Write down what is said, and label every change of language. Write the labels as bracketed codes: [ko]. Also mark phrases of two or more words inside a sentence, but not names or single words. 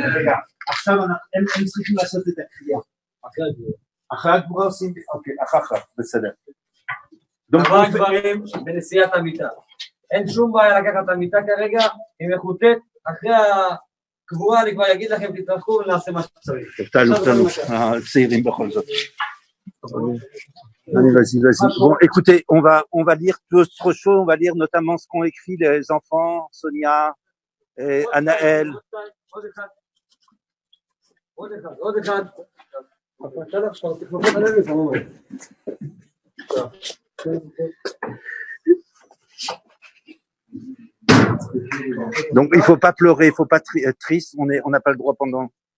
[he] עכשיו הם צריכים לעשות את הקריאה. אחרי הגבורה עושים, אוקיי, אחר, בסדר. דבר דברים בנשיאת המיטה. אין שום בעיה לקחת את המיטה כרגע, היא מחוטאת, אחרי הקבורה אני כבר אגיד לכם, תתרחקו ונעשה מה שצריך. תעלו, צעירים בכל זאת. [fr] Allez, vas-y. Bon, écoutez, on va lire d'autres choses, on va lire notamment ce qu'ont écrit les enfants, Sonia et Anaël. Donc il faut pas pleurer, il faut pas être triste, on n'a pas le droit pendant.